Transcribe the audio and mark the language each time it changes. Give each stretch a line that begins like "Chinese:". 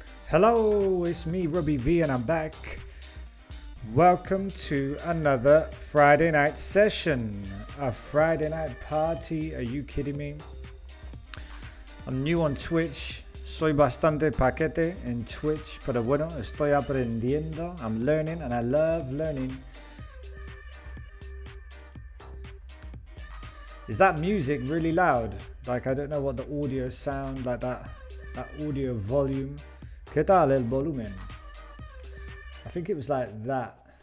English: Hello, it's me, Robbie V, and I'm back. Welcome to another Friday night session. A Friday night party, are you kidding me? I'm new on Twitch.
Spanish: Soy bastante paquete en Twitch, pero bueno, estoy aprendiendo.
English: I'm learning and I love learning. Is that music really loud? Like, I don't know what the audio sound like that audio volume.
Spanish: ¿Qué tal el volumen?
English: I think it was like that.